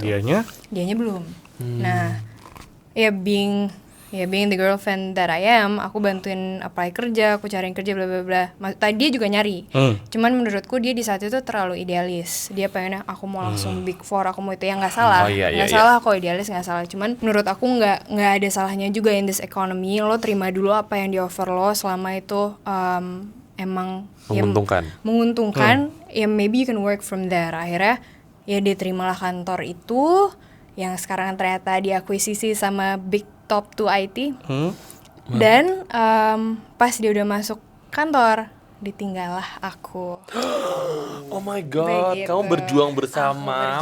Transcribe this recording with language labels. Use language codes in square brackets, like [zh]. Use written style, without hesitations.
[id] Dianya belum. Nah, ya [en] being the girlfriend that I am, [id] aku bantuin apply kerja, aku cariin kerja bla bla bla. Tadi dia juga nyari. Cuman menurutku dia di saat itu terlalu idealis. Dia pengennya aku mau langsung big four, aku mau itu, yang nggak salah. Oh, iya, Nggak iya, salah kok idealis, nggak salah. Cuman menurut aku nggak ada salahnya juga [en] in this economy. [id] Lo terima dulu apa yang di offer lo selama itu emang Menguntungkan. menguntungkan, ya [en] maybe you can work from there. [id] Akhirnya ya dia terimalah kantor itu yang sekarang ternyata diakuisisi sama big top 2 IT. Dan pas dia udah masuk kantor, ditinggallah aku. [en] Oh my god, [id] Begitu. kamu berjuang bersama